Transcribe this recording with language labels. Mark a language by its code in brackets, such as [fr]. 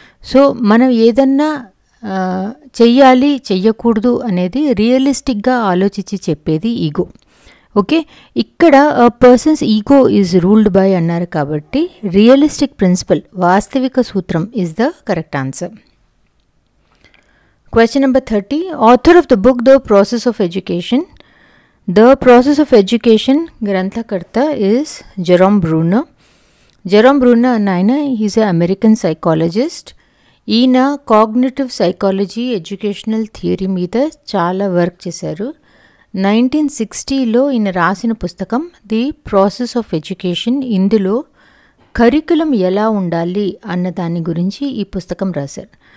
[te] So మనం ఏదన్నా చెయ్యాలి చెయ్యకూడదు అనేది రియలిస్టిక్గా ఆలోచించి చెప్పేది ఈగో. [en] okay, ఇక్కడ persons ego is ruled by [te] అన్నారు కాబట్టి [en] Realistic principle వాస్తవిక సూత్రం is the correct answer. Question number 30. Author of the book The Process of Education. The Process of Education Granthkarta is Jerome Bruner. Jerome Bruner and he's an American psychologist. [te] ఈయన cognitive psychology educational theory మీద చాలా work చేశారు. 1960లో ఈయన రాసిన పుస్తకం the process of education. ఇందులో curriculum ఎలా ఉండాలి అన్న దాని గురించి ఈ పుస్తకం రాశారు.